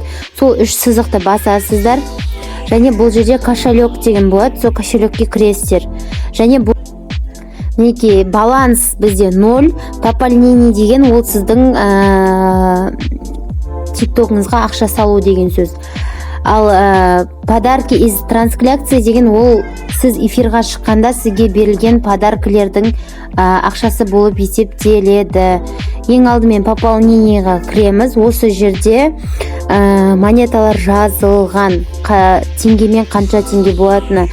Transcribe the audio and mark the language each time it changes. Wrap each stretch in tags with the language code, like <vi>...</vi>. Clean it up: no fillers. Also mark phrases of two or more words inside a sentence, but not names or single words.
<kk>Сол 3 сызықты басасыздар. Және бұл жерде кошелек деген болады. Сол кошелекке кіресіздер. Және бұл мінекей баланс бізде 0, пополнение деген ол сіздің TikTokыңызға ақша салу деген сөз. Ал</kk> <ru>подарки из трансляции</ru> <kk>деген ол сіз эфирға шыққанда сізге берілген подаркілердің ақшасы болып есептеледі. Ең алдымен пополнениеға кіреміз. Осы жерде монеталар жазылған, теңгемен қанша теңге болатыны.</kk>